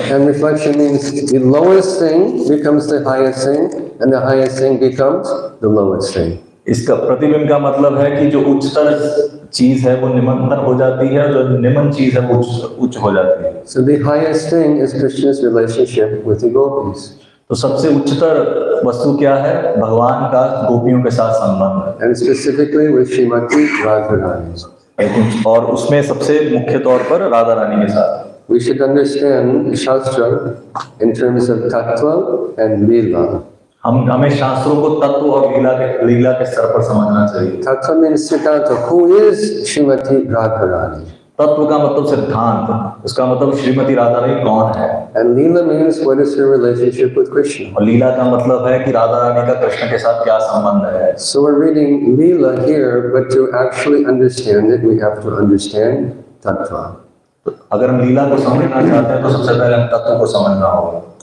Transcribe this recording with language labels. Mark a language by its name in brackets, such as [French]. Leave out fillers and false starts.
[English] And reflection means the lowest thing becomes the highest thing, and the highest thing becomes the lowest thing. [Hindi] इसका प्रतिबिंब का मतलब है कि जो उच्चतर चीज है वो निम्नतर हो जाती है, जो निम्न चीज है वो उच्च हो जाती है। [English] So the highest thing is Krishna's relationship with the gopis. [Hindi] तो सबसे उच्चतर वस्तु क्या है? भगवान का गोपियों के साथ संबंध, [English] and specifically with Srimati Radharani. [Hindi] और उसमें सबसे मुख्य तौर पर राधा रानी के साथ। [English] We should understand Shastra in terms of Tattva and Lila. [Hindi] हमें शास्त्रों को तत्व और लीला के स्तर पर समझना चाहिए। [English] Tattva means Siddhanta. Who is Srimati Radharani? [Hindi] तत्व का मतलब सिद्धांत, उसका मतलब श्रीमती राधा रानी कौन है। [English] And Lila means what is her relationship with Krishna. [Hindi] और लीला का मतलब है कि राधा रानी का कृष्ण के साथ क्या संबंध है। [English] So we're reading Lila here, but to actually understand it, we have to understand Tattva. [Hindi] अगर हम लीला को समझना चाहते हैं तो सबसे पहले हम तत्व को समझना होगा।